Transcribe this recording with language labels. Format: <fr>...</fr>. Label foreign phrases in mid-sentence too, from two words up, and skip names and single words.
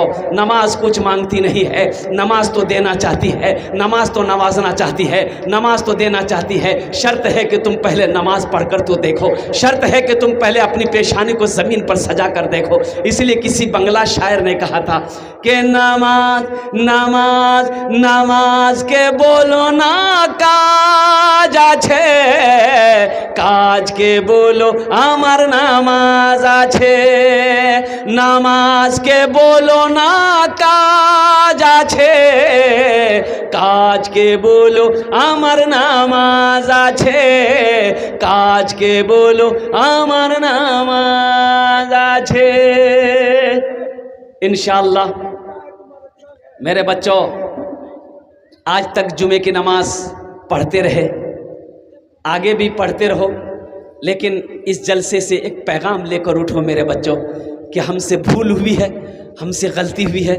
<ur>نماز کچھ مانگتی نہیں ہے، نماز تو دینا چاہتی ہے، نماز تو نوازنا چاہتی ہے، نماز تو دینا چاہتی ہے. شرط ہے کہ تم پہلے نماز پڑھ کر تو دیکھو، شرط ہے کہ تم پہلے اپنی پیشانی کو زمین پر سجا کر دیکھو. اس لیے کسی بنگلہ شاعر نے کہا تھا کہ</ur> <bn>নামাজ কে বলো না কাজ আছে, কাজ কে বলো আমার নামাজ আছে, নামাজ কে বলো না কাজ আছে, কাজ কে বলো আমার নামাজ আছে, কাজ কে বলো আমার নামাজ আছে.</bn> <ur>انشاءاللہ میرے بچوں آج تک جمعے کی نماز پڑھتے رہے, آگے بھی پڑھتے رہو, لیکن اس جلسے سے ایک پیغام لے کر اٹھو میرے بچوں کہ ہم سے بھول ہوئی ہے, ہم سے غلطی ہوئی ہے.</ur>